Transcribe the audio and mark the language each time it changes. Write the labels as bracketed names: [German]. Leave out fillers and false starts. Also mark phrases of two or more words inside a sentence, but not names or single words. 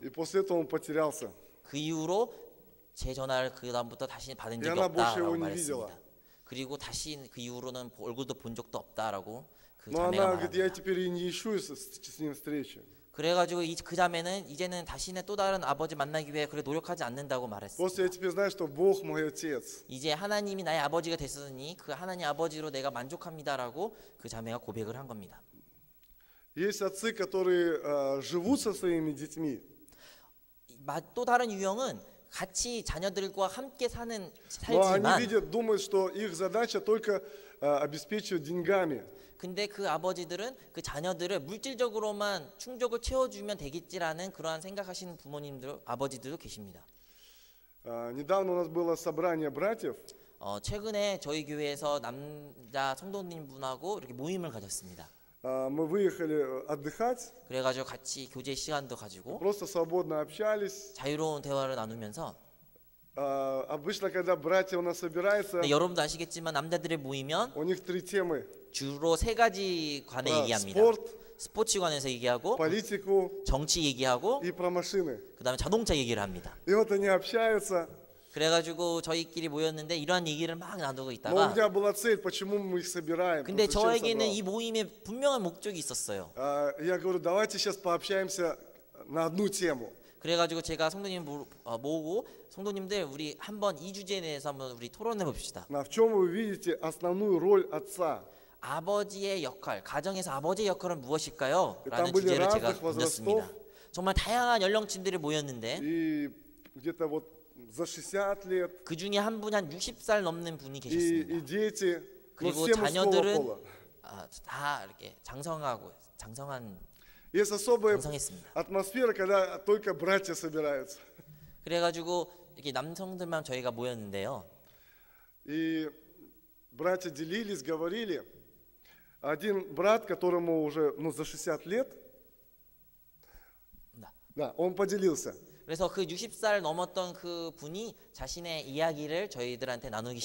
[Russian] И после этого он потерялся. [Korean] 그 이후로 제 전화를 그 다음부터 다시 받은 적이 야나 [Russian] больше [Korean] 없다라고 [Russian] его не [Korean] 말했습니다. [Russian] видела. [Korean] 그리고 다시 그 이후로는 얼굴도 본 적도 없다라고 그 [Russian] Но [Korean] 자매가 [Russian] она говорит, я [Korean] 말합니다. [Russian] теперь и не ищу с ним встречи. [Korean] 그래가지고 그 자매는 이제는 다시는 또 다른 아버지 만나기 위해 그래 노력하지 않는다고 [Russian] Просто [Korean] 말했습니다. [Russian] я теперь знаю, что Бог мой отец. [Korean] 이제 하나님이 나의 아버지가 됐으니 그 하나님 아버지로 내가 만족합니다라고 그 자매가 고백을 한 겁니다. [Russian] Есть отцы, которые живут со своими детьми, [Korean] 또 다른 유형은 같이 자녀들과 함께 사는 [Russian] но они [Korean] 살지만 [Russian] думают, что их задача только обеспечивать деньгами. [Korean] 근데 그 아버지들은 그 자녀들을 물질적으로만 충족을 채워주면 되겠지라는 그러한 생각하시는 아버지들도 계십니다. [Russian] Недавно у нас было собрание братьев, [Korean] 최근에 저희 교회에서 남자 성도님분하고 이렇게 모임을 가졌습니다. [Russian] мы выехали отдыхать, [Korean] 그래가지고 같이 교제 시간도 가지고 [Russian] просто свободно общались. [Korean] 자유로운 대화를 나누면서 [Russian] Обычно, когда братья у нас собираются, [Korean] 근데 여러분도 아시겠지만 남자들이 모이면 [Russian] у них 3 темы. [Korean] 주로 3가지 관에 얘기합니다. 스포츠, 스포츠 관에서 얘기하고 [Russian] политику [Korean] 정치 얘기하고 [Russian] и про машины. [Korean] 그 다음에 자동차 얘기를 합니다. [Russian] И вот они общаются, [Korean] 그래가지고 저희끼리 모였는데 이러한 얘기를 막 나누고 [Russian] Но у [Korean] 있다가 [Russian] меня была цель, почему мы их собираем. [Korean] 근데 [Russian] просто зачем [Korean] 저에게는 [Russian] собрал. [Korean] 이 모임에 분명한 목적이 있었어요. [Russian] Я говорю, давайте сейчас пообщаемся на одну тему. [Korean] 그래가지고 제가 성도님 모으고 성도님들 우리 한번 이 주제에 대해서 한번 우리 토론해 봅시다. [Russian] В чем вы видите основную роль отца? [Korean] 아버지의 역할, 가정에서 아버지의 역할은 무엇일까요? 라는 [Russian] там были [Korean] 주제를 제가 [Russian] разных [Korean] 던졌습니다. [Russian] возрастов. [Korean] 정말 다양한 연령층들이 모였는데 [Russian] И где-то вот за 60 лет, [Korean] 그 중에 한 분이 한 60살 넘는 분이 [Russian] и [Korean] 계셨습니다. [Russian] дети, но [Korean] 그리고 [Russian] все мужского [Korean] 자녀들은 [Russian] пола. [Korean] 다 이렇게 장성한 [Russian] Есть особая [Korean] 장성했습니다. [Russian] атмосфера, когда только братья собираются. [Korean] 그래가지고 이렇게 남성들만 저희가 모였는데요. [Russian] И братья делились, говорили. Один брат, которому уже за 60 лет, да, он поделился. [Korean] 그래서 그 60살 넘었던 그 분이 자신의 이야기를 저희들한테 나누기